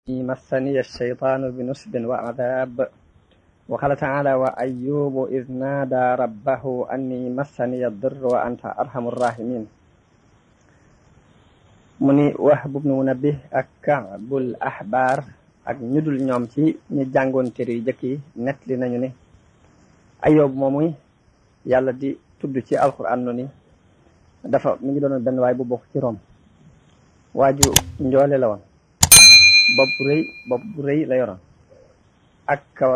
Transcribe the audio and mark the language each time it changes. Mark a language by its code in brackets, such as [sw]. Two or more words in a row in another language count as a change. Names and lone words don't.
[ar] مسني الشيطان بنصب وعذاب. وقال تعالى وأيوب إذ نادى ربه أني مسني الضر وأنت أرحم الراحمين. [wo] mu ni Wahb ibn Munabbih ak Ka'bul Ahbar ak ñu dul ñoom ci ñi jàngoon téere yu jëkk yi nettali nañu ne Ayyub moomu yàlla di tudd ci alquran no ni mi ngi doon benn waay bu bokk ci Rom waaju njoole la woon bopp bu rëy la yoroon ak kawar